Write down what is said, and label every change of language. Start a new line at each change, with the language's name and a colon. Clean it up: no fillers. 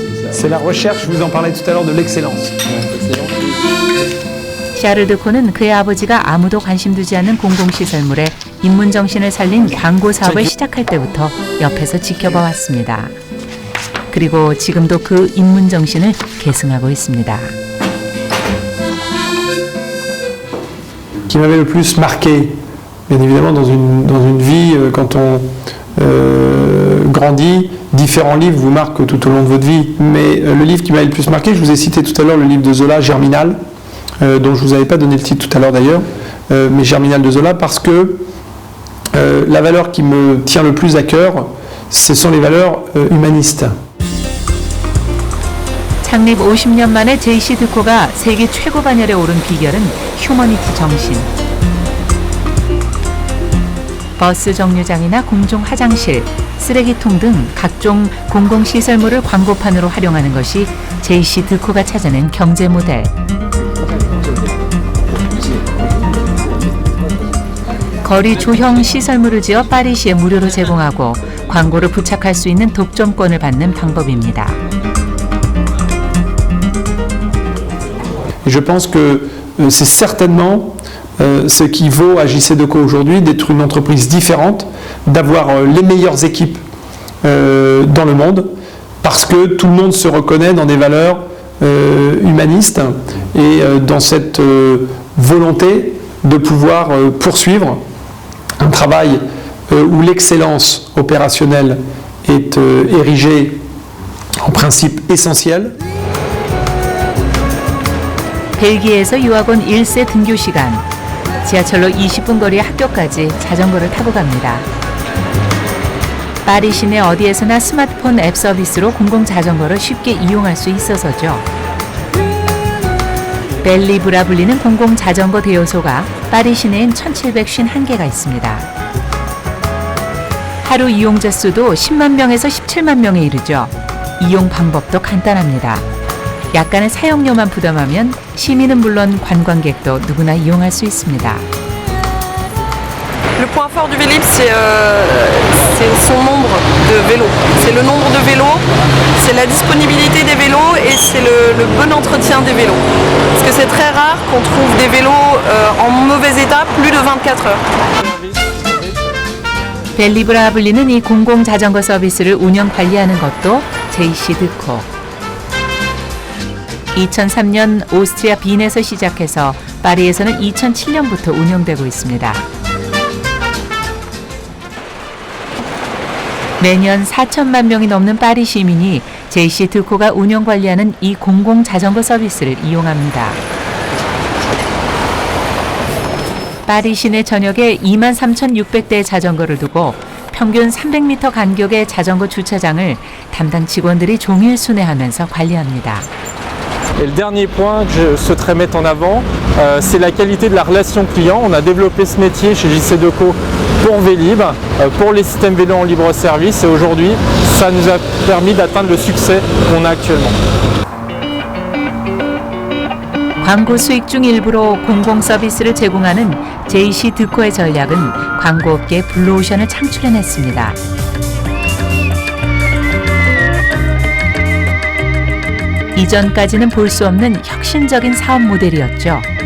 French: C'est la recherche, je vous en parlais tout à l'heure de l'excellence.
Korean: 샤르 드코는 그의 아버지가 아무도 관심 두지 않는 공공시설물에 인문 정신을 살린 광고 사업을 시작할 때부터 옆에서 지켜봐 왔습니다. 그리고 지금도 그 인문 정신을 계승하고 있습니다.
French: Qui m'avait le plus marqué, bien évidemment dans une vie quand on grandit, différents livres vous marquent tout au long de votre vie. Mais le livre qui m'avait le plus marqué, je vous ai cité tout à l'heure le livre de Zola, Germinal, dont je vous avais pas donné le titre tout à l'heure d'ailleurs, mais Germinal de Zola, parce que la valeur qui me tient le plus à cœur, ce sont les valeurs humanistes.
Korean: 창립 50년 만에 JC 드코가 세계 최고 반열에 오른 비결은 휴머니티 정신. 버스 정류장이나 공중 화장실, 쓰레기통 등 각종 공공시설물을 광고판으로 활용하는 것이 JC 드코가 찾아낸 경제 모델. 거리 조형 시설물을 지어 파리시에 무료로 제공하고 광고를 부착할 수 있는 독점권을 받는 방법입니다.
French: Je pense que c'est certainement ce qui vaut à JC Deco aujourd'hui d'être une entreprise différente, d'avoir les meilleures équipes dans le monde, parce que tout le monde se reconnaît dans des valeurs humanistes et dans cette volonté de pouvoir poursuivre un travail où l'excellence opérationnelle est érigée en principe essentiel.
Korean: 벨기에에서 유학 온 1세 등교 시간. 지하철로 20분 거리의 학교까지 자전거를 타고 갑니다. 파리 시내 어디에서나 스마트폰 앱 서비스로 공공자전거를 쉽게 이용할 수 있어서죠. 벨리브라 불리는 공공자전거 대여소가 파리 시내엔 1,751개가 있습니다. 하루 이용자 수도 10만 명에서 17만 명에 이르죠. 이용 방법도 간단합니다. 약간의 사용료만 부담하면 시민은 물론 관광객도 누구나 이용할 수 있습니다.
French: Le point fort du Vélib, c'est son nombre de vélos. C'est le nombre de vélos, c'est la disponibilité des vélos et c'est le bon entretien des vélos. Parce que c'est très rare qu'on trouve des vélos en mauvais état plus de 24 heures.
Korean: 벨리브라 불리는 이 공공 자전거 서비스를 운영 관리하는 것도 JC 드코. 2003년 오스트리아 빈에서 시작해서 파리에서는 2007년부터 운영되고 있습니다. 매년 4천만 명이 넘는 파리 시민이 JC 드코가 운영 관리하는 이 공공 자전거 서비스를 이용합니다. 파리 시내 전역에 23,600대의 자전거를 두고 평균 300m 간격의 자전거 주차장을 담당 직원들이 종일 순회하면서 관리합니다.
French: Et le dernier point que je souhaiterais mettre en avant, c'est la qualité de la relation client. On a développé ce métier chez JC Deco pour Vélib, pour les systèmes vélos en libre service et aujourd'hui, ça nous a permis d'atteindre le succès qu'on a actuellement.
Korean: 광고 수익 중 일부로 공공 서비스를 제공하는 JC 드코의 전략은 광고업계의 블루오션을 창출해냈습니다. 이전까지는 볼 수 없는 혁신적인 사업 모델이었죠.